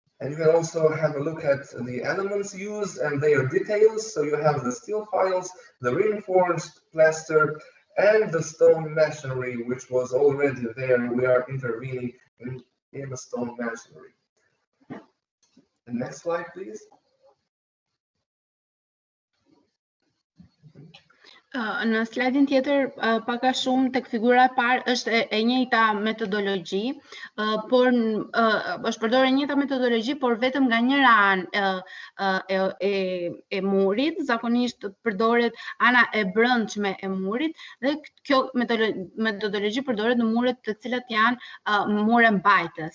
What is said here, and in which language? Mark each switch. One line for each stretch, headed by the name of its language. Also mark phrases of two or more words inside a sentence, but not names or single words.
English: And you can also have a look at the elements used and their details. So you have the steel files, the reinforced plaster, and the stone masonry, which was already there. We are intervening in the stone masonry. The next slide, please.
Albanian: Në slajdin tjetër, pak a shumë tek figura e parë është e njëjta metodologji, por është përdorur e njëjta metodologji, por vetëm nga njëra anë e murit, zakonisht përdoret ana e brendshme e murit, dhe kjo metodologji përdoret në muret të cilat janë mure mbajtës.